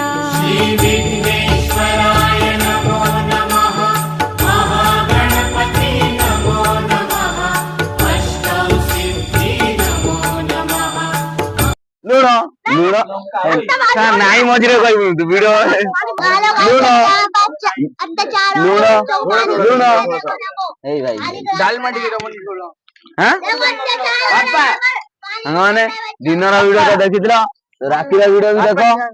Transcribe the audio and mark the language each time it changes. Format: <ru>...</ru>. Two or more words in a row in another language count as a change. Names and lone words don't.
<sa>श्रीविघ्नेश्वराय नमो नमः महागणपति नमो नमः अष्टौ सिद्धि नमो नमः</sa> <or>ଲୁଣ ଲୁଣ ନାଇଁ ମଝିରେ କହିବୁ ତୁ ଭିଡିଓ ଲୁଣ ଲୁଣ ଲୁଣ ଏଇ ଭାଇ ଡାଲମା ଟିକେ ହାଁ ସାଙ୍ଗମାନେ ଦିନର ଭିଡିଓ ଟା ଦେଖିଥିଲ ରାତିର ଭିଡିଓ ବି ଦେଖ</or>